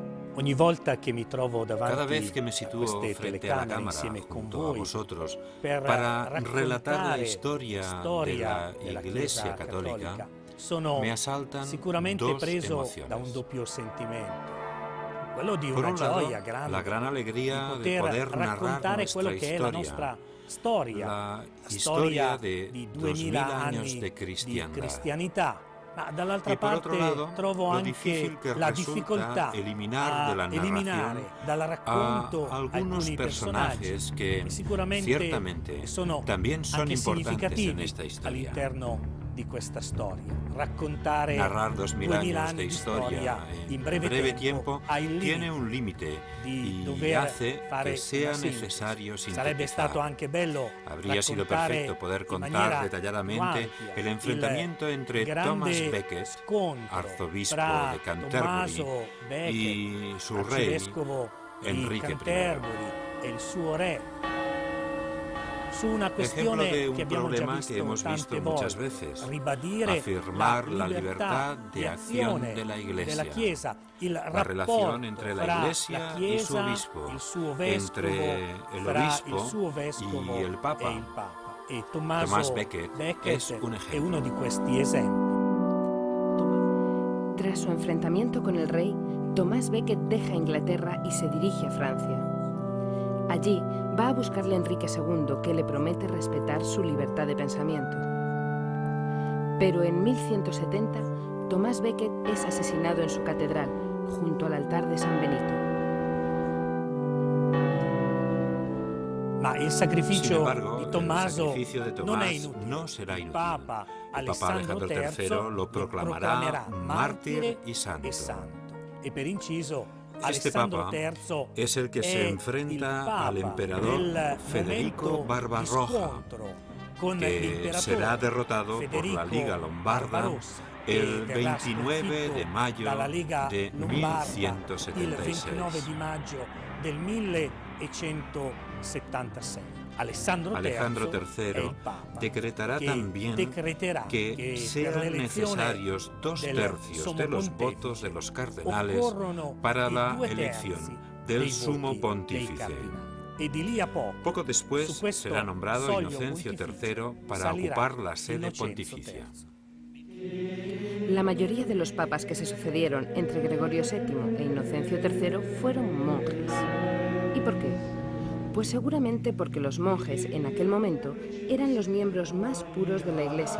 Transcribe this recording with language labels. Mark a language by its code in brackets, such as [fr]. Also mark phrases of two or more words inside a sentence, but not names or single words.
[it] Ogni volta che mi trovo [es] Cada [it] davanti [es] vez que me [it] a [es] sitúo [it] queste [es] frente a la [it] telecamere [es] cámara [it] insieme con [es] junto a [it] voi [es] vosotros [it] per [es] para relatar la [it] raccontare [es] historia de [it] storia [es] la [it] della [es] Iglesia [it] Chiesa [es] Católica, [it] cattolica, [es] me [it] sono [es] asaltan [it] sicuramente [es] dos [it] preso da un [es] emociones. [it] doppio sentimento. Quello di [es] Por [it] una [es] un lado, [it] gioia [es] la gran [it] grande di [es] alegría de [it] poter [es] poder narrar [it] raccontare quello [es] nuestra [it] che è la [es] historia, [it] nostra storia, [es] la [it] la [es] historia [it] storia [es] de [it] di [es] 2000 [it] 2000 [es] años [it] anni [es] de [it] di [es] cristiandad. [it] cristianità, ma dall'altra [es] Y por otro [it] parte [es] lado, [it] trovo [es] lo [it] anche [es] difícil que [it] la [es] resulta [it] difficoltà [es] eliminar de [it] a [es] la narración [it] eliminare dal a racconto [es] algunos [it] alcuni personaggi [es] personajes que [it] che sicuramente [es] ciertamente [it] sono [es] también son [it] anche [es] importantes en [it] significativi [es] esta historia. [it] all'interno di questa storia. Raccontare [es] Narrar 2000 [it] 2000 [es] años de [it] anni di storia [es] historia [it] in [es] en [it] breve [es] breve [it] tempo [es] tiempo [it] ha il [es] tiene [it] limite [es] un límite [it] di [es] y [it] dover [es] hace que [it] fare una [es] sea [it] sintesi. [es] necesario [it] Sarebbe stato [es] sintetizar. [it] anche bello [es] Habría sido perfecto [it] raccontare [es] poder [it] in [es] contar [it] maniera più [es] detalladamente [it] ampia [es] el enfrentamiento [it] il [es] entre Thomas [it] grande [es] Becket, [it] scontro [es] arzobispo [it] fra [es] de Canterbury, [it] Tommaso Becket, [es] y su rey, [it] arcivescovo di [es] Enrique I. [it] Canterbury, e il suo re, su una [es] Ejemplo de [it] questione che [es] un [it] abbiamo già [es] problema que [it] visto [es] hemos visto [it] tante [es] muchas [it] volte, [es] veces: [it] ribadire [es] afirmar la [it] libertà [es] libertad [it] di [es] de acción de [it] azione [es] la [it] della [es] Iglesia, [it] Chiesa, il [es] la relación [it] rapporto [es] entre la [it] fra la [es] Iglesia y su [it] Chiesa, [es] obispo, [it] il suo vescovo, [es] entre el [it] fra il [es] obispo [it] suo vescovo [es] y el [it] e [es] Papa. [it] il Papa. E [es] Thomas [it] Tommaso [es] Becket es un [it] è [es] ejemplo. [it] uno di questi esempi. [es] Tras su enfrentamiento con el rey, Tomás Becket deja Inglaterra y se dirige a Francia. Allí va a buscarle a Enrique II, que le promete respetar su libertad de pensamiento. Pero en 1170, Tomás Becket es asesinado en su catedral, junto al altar de San Benito. [it] Ma il [es] Sin [it] sacrificio [es] embargo, [it] di [es] el [it] Tommaso [es] sacrificio de [it] non è [es] Tomás [it] inutile. [es] no será [it] Il [es] inútil. [it] Papa [es] El Papa Alejandro III lo proclamará mártir y santo. [it] E per inciso, [es] Este [it] Alessandro [es] Papa [it] III [es] es el que se [it] è il [es] enfrenta [it] Papa [es] al emperador [it] del [es] Federico [it] momento di [es] Barbarroja, [it] scontro con [es] que [it] l'imperatore [es] será derrotado por la [it] Federico [es] Liga Lombarda [it] Barbarossa, [es] el [it] che verrà [es] 29 de mayo [it] dalla Liga [es] de [it] Lombarda il [es] 1176. [it] 29 di maggio del 1176. Alessandro [es] Alejandro [it] III è [es] III [it] il Papa [es] decretará [it] che [es] también [it] decreterà [es] que [it] per [es] sean [it] l'elezione [es] necesarios 2 [it] del [es] tercios [it] Sommo [es] de los [it] Pontefice [es] votos de los cardenales [it] occorrono [es] para [it] i [es] la [it] 2 [es] elección [it] terzi [es] del [it] dei [es] Sumo [it] voti dei [es] Pontífice. [it] cardinali. E di lì a poco, [es] Poco después [it] su questo [es] será nombrado [it] soglio [es] Inocencio [it] pontificio [es] III para [it] salirà [es] ocupar la sede [it] Innocenzo [es] pontificia. [it] III. [es] La mayoría de los papas que se sucedieron entre Gregorio VII e Inocencio III fueron monjes. ¿Y por qué? Pues seguramente porque los monjes en aquel momento eran los miembros más puros de la Iglesia.